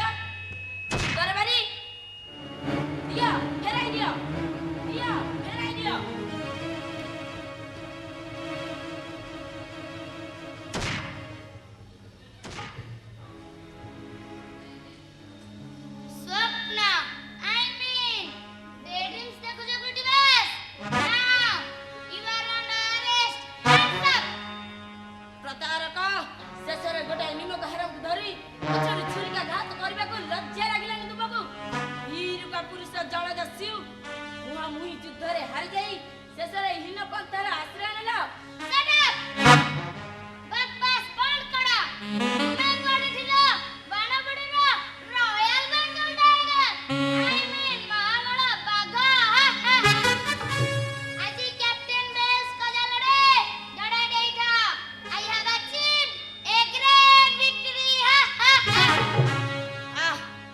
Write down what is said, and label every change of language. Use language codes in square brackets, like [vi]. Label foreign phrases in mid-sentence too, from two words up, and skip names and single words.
[or] ତରବାରୀ ଦିଅ ଫେରାଇ ଦିଅ ଦିଅ ଫେରାଇ ଦିଅ। ସ୍ୱପ୍ନ [en] I mean daydreams [or] ଦେଖୁଛ କୃତିବାସ? [en] Now you are under arrest. Hands up. [or] ପ୍ରତାରକ ଶେଷରେ ଗୋଟାଏ ନିମକ ହାରକୁ ଧରି ପଛରୁ ଛୁରିକାଘାତ କରିବାକୁ ଲଜ୍ଜା ଲାଗିଲାନି ତୁମକୁ? ହୀରୁକା ପୁରୁଷ ଜଳଦସ୍ୟୁ ମୁହାଁମୁହିଁ ଯୁଦ୍ଧରେ ହାରିଯାଇ ଶେଷରେ ହୀନ ପନ୍ଥାର ଆଶ୍ରୟ ନେଲ। [en] Shut up. [or] ବକବାସ ବନ୍ଦ କର। ତୁମେ କୁଆଡ଼େ ଥିଲ? ବାଣପୁରର [en] royal bengal tiger I mean [or] ମହାବଳ ବାଘ। ଆଜି କ୍ୟାପ୍ଟେନ ବେଶଙ୍କ ଜାଲରେ ଜଡ଼ା ଦେଇଥାଅ। [en] I have achieved a great victory. ଆଃ